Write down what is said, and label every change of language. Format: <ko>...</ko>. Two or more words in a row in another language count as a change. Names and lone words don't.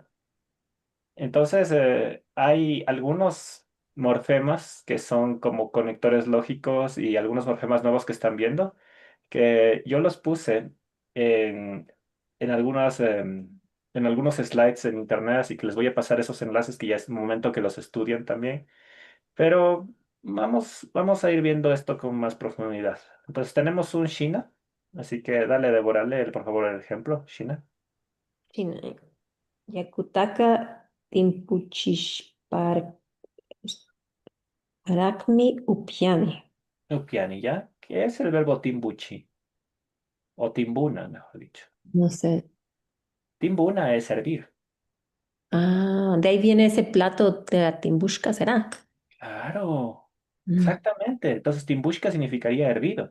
<es>Entonces, hay algunos morfemas que son como conectores lógicos y algunos morfemas nuevos que están viendo, que yo los puse en, en algunos slides en internet, así que les voy a pasar esos enlaces que ya es momento que los estudien también. Pero vamos a ir viendo esto con más profundidad. Entonces, tenemos un Shina, así que dale, Débora, lee, por favor, el ejemplo, Shina. China.</es> <qu>Yakutaka timpuchishpar Aracmi Upiani.</qu> <es>Upiani, ¿ya? ¿Qué es el verbo timbuchi? O timbuna, mejor dicho. No sé. Timbuna es servir. Ah, de ahí viene ese plato de la timbushka, ¿será? Claro, Mm, exactamente. Entonces, timbushka significaría hervido,</es>